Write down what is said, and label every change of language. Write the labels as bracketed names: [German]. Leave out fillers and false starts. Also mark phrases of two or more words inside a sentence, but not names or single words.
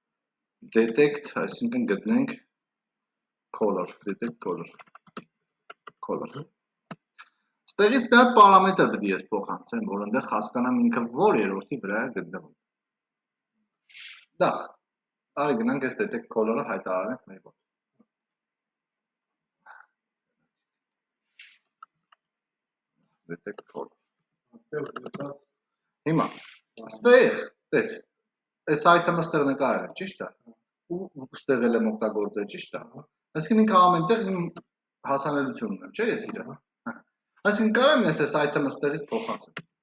[Armenian] detect, այսինքն գտնենք color, [English] detect color։ [Armenian] color։ Ստեղից մի հատ պարամետր պետք է ես փոխանցեմ, որ այնտեղ հասկանամ ինքը որ երրորդի վրա է գտնվում։ Դա արի գնանք այս [English] detect color- [Armenian] ը հայտարարենք մեր մոտ։ [English] Detect color։ [Armenian] Հիմա ստեղ, տես, այս item-ը ստեղ նկարել եմ, ճիշտ է։ Ու ստեղ էլ եմ օգտագործել, ճիշտ է։ Այսինքն ինքը ամեն տեղ իմ հասանելությունն ունեմ, չէ՞ ես իրան։ Այսինքն կարամ ես այս item-ը ստեղից փոխանցեմ։